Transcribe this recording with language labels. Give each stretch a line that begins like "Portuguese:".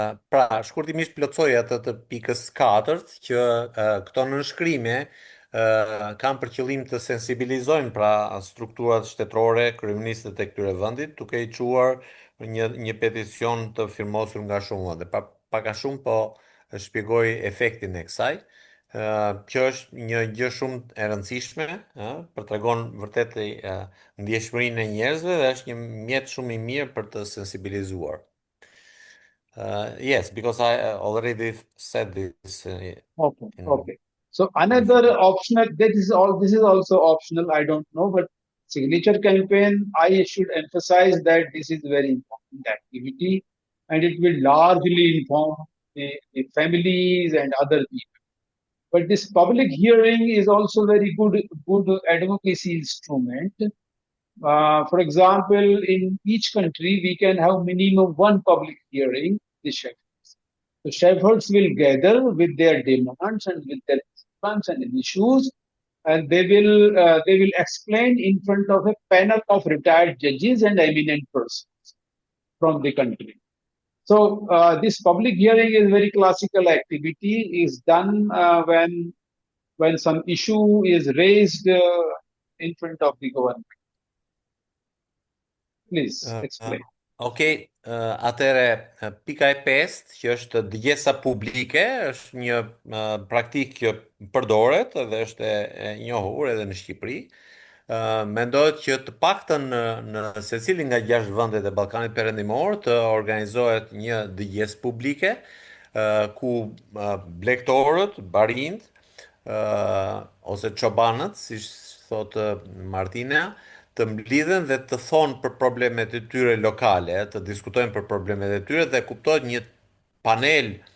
Albanian: Pra, shkurtimisht plotësoj atë të pikës 4 që këto nënshkrime kanë për qëllim të sensibilizojnë pra strukturat shtetërore, kryeministët e këtyre vendit, duke i çuar një peticion të firmosur nga shumë vende. Pra, pak a shumë po shpjegoj efektin e kësaj. Kjo është një gjë shumë e rëndësishme, për tregon vërtet ndjeshmërinë e njerëzve dhe është një mjet shumë i mirë për të sensibilizuar.
English: Yes, because I already said this. Okay. So another optional, this is also optional, I don't know, but signature campaign, I should emphasize that this is very important activity and it will largely inform the families and other people. But this public hearing is also very good advocacy instrument. For example, in each country, we can have minimum one public hearing. The shepherds will gather with their demands and with their concerns and issues, and they will explain in front of a panel of retired judges and eminent persons from the country. So this public hearing is very classical activity. Is done when some issue is raised in front of the government. Please explain.
Albanian: Okej, atëre pika e 5, që është dëgjesa publike, është një praktikë që përdoret dhe është e njohur edhe në Shqipëri. Mendohet që të paktën në secilin nga 6 vendet e Ballkanit Perëndimor të organizohet një dëgjesë publike ku blegtorët, barind ose çobanët, si thotë Martina, të mblidhen dhe të thonë për problemet e tyre lokale, të diskutojnë për problemet e tyre dhe kuptohet një panel